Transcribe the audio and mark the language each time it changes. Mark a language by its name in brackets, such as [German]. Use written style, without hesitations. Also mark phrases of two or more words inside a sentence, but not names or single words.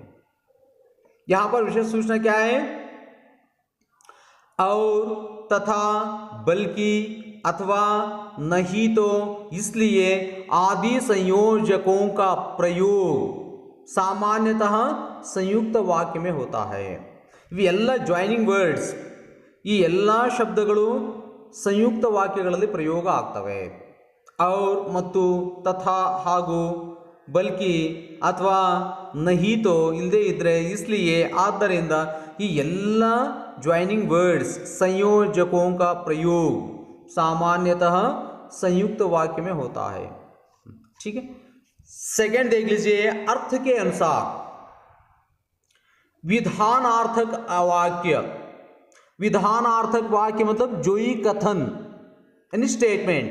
[Hindi] यहां पर विशेष सूचना क्या है? और, तथा, बल्कि, अथवा, नहीं तो, इसलिए आदि संयोजकों का प्रयोग सामान्यतः संयुक्त वाक्य में होता है. [Kannada] ಇವೆಲ್ಲ [English] joining words, [Kannada] ಈ ಎಲ್ಲ ಶಬ್ದಗಳು ಸಂಯುಕ್ತ ವಾಕ್ಯಗಳಲ್ಲಿ ಪ್ರಯೋಗ ಆಗ್ತವೆ. [Hindi] और ಮತ್ತು ತಥಾ ಹಾಗೂ बल्कि अथवा नहीं तो [Kannada] ಇಲ್ಲದೆ ಇದ್ದರೆ [Hindi] इसलिए [Kannada] ಆದ್ದರಿಂದ ಈ ಎಲ್ಲ [English] joining words [Hindi] संयोजकों का प्रयोग सामान्यतः संयुक्त वाक्य में होता है. ठीक है. सेकंड देख लीजिए, अर्थ के अनुसार. विधानार्थक वाक्य. विधानार्थक वाक्य मतलब जोई कथन यानी स्टेटमेंट.